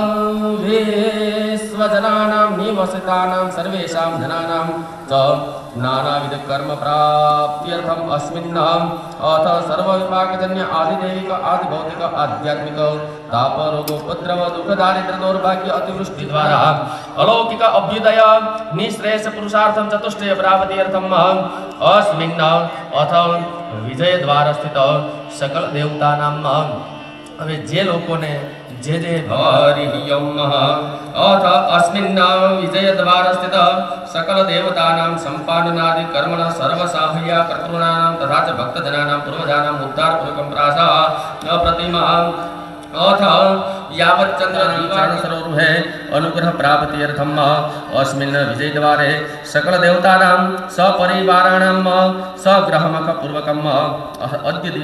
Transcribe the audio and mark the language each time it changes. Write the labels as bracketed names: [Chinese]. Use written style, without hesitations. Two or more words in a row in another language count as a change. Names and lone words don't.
[Sanskrit] विश्वजनानां निवसितानां सर्वेषां जनानां च नानाविध कर्म प्राप्त्यर्थम् अस्मिन् अथ सर्वविभागजन्य आदिदैविक आदिभौतिक आध्यात्मिक ताप रोग उपद्रव दुख दारिद्र्य दौर्भाग्य अतिवृष्टि द्वारा अलौकिक अभ्युदय निःश्रेयस पुरुषार्थं चतुष्टय प्राप्त्यर्थम् अस्मिन् अथ विजय द्वार स्थित सकल देवतानां [Gujarati] હવે જે લોકોને જે [Sanskrit] હરિ ઓમ અથ અસ્મિन् વિજય દ્વાર સ્થિત सकल देवतानां संपादनादि कर्मण सर्व साहया कर्तॄणां तथा च भक्तजनानां पूर्वजानां उद्धार पूर्वकं प्रासा अप्रतिमा अथ यावत् चंद्र सरोरुहे अनुग्रह प्राप्त्यर्थम् अस्मिन् विजयद्वारे सकल देवतानां सपरिवाराणां सग्रहमख पूर्वकम् अद्य दिन